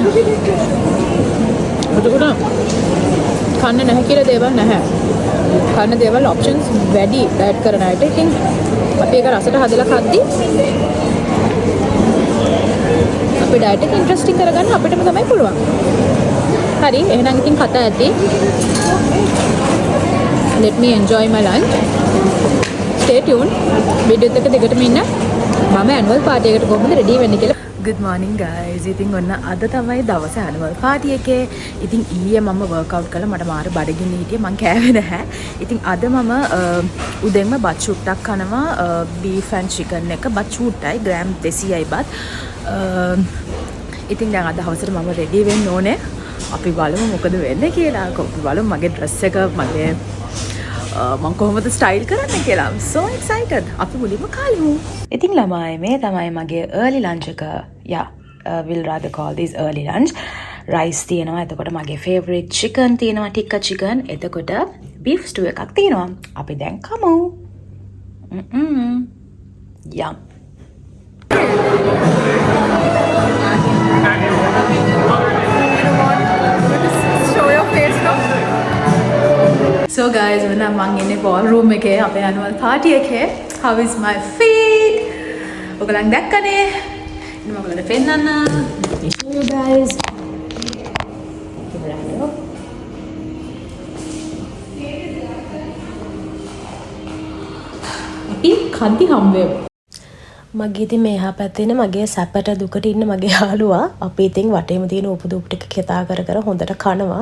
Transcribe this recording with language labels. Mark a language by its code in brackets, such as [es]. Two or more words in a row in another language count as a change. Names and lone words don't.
[si] එතකොට කන්න නැහැ කියලා දේවල් නැහැ. කන්න දේවල් ඔප්ෂන්ස් වැඩි ඩයට් කරන අයට. ඉතින් අපි ඒක රසට හදලා කද්දී අපේ ඩයට් එක ඉන්ට්‍රස්ටිං කරගන්න අපිටම තමයි පුළුවන්. හරි, එහෙනම් ඉතින් කතා ඇති. [en] Let me enjoy my lunch. Stay tuned. [si] Video එක දිගටම ඉන්න. මම [en] annual party [si] එකට කොහොමද ready වෙන්නේ කියලා. [en] Good morning guys. [si] ඉතින් ඔන්න අද තමයි දවසේ [en] annual party [si] එකේ. ඉතින් ඊයේ මම workout කළා. මට මාර බඩගින්න හිටියේ. මං කෑවේ නැහැ. ඉතින් අද මම උදෙන්ම බත් චුට්ටක් කනවා. [en] beef and chicken [si] එක බත් චුට්ටයි ග්‍රෑම් 200යි බත්. ඉතින් දැන් අද හවසට මම ready වෙන්න ඕනේ. අපි බලමු මොකද වෙන්නේ කියලා. අපි බලමු මගේ dress එක මගේ මම කොහොමද ස්ටයිල් කරන්නේ කියලා. [en] I'm so excited. [si] අපි මුලින්ම කලිමු. ඉතින් ළමයි මේ තමයි මගේ [en] early lunch [si] එක. [en] Yeah, we'll rather call this early lunch. [si] rice තියෙනවා. එතකොට මගේ [en] favorite chicken [si] තියෙනවා, [en] tikka chicken. [si] එතකොට [en] beef stew [si] එකක් තියෙනවා. අපි දැන් කමු. [en] Yum. Show your face now. So guys, when I'm in the ballroom [si] එකේ අපේ [en] annual party එකේ, how is my feet? [si] ඔයගලන් දැක්කනේ. ඉතින් මම ඔයගලන්ට පෙන්නන්න. [en] Let me show you guys. [si] අපි කන්ති හම්බෙමු. මගේ ඉතින් මෙහා පැත්තේ ඉන්න මගේ සැපට දුකට ඉන්න මගේ යාළුවා අපි ඉතින් වටේම තියෙන උපදූප ටික කතා කර කර හොඳට කනවා.